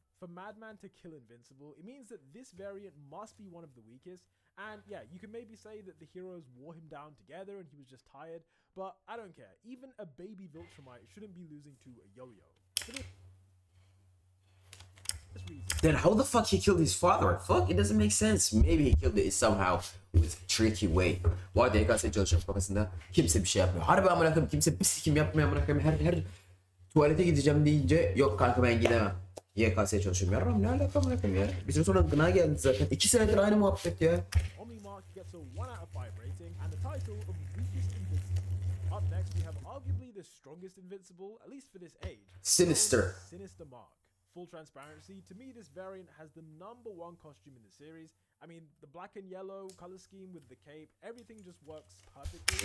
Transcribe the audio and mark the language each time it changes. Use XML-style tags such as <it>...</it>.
<en>For Madman to kill Invincible, it means that this variant must be one of the weakest, and yeah, you can maybe say that the heroes wore him down together and he was just tired, but I don't care. Even a baby Viltrumite shouldn't be losing to a yo-yo. For this reason, Then how the fuck he killed his father? Fuck, it doesn't make sense. Maybe he killed it somehow with a tricky way.</en> <tr>Bu arada YKS çalışıyorum kafasında kimse bir şey yapmıyor. Harbi amına koyayım kimse bir sikim yapmıyor amına koyayım. Her tuvalete gideceğim deyince yok kanka ben gidemem. YKS çalışıyorum. Yarram ne alaka amına koyayım ya. Bir süre sonra gına geldi zaten. 2 senedir aynı muhabbet ya.</tr> <en>Omnimark gets a 1 out of 5 rating and the title of Weakest Invincible. Up next, we have arguably the strongest Invincible, at least for this age. Sinister. known as Sinister Mark. Full transparency, to me this variant has the #1 costume in the series. I mean, the black and yellow color scheme with the cape, everything just works perfectly.</en>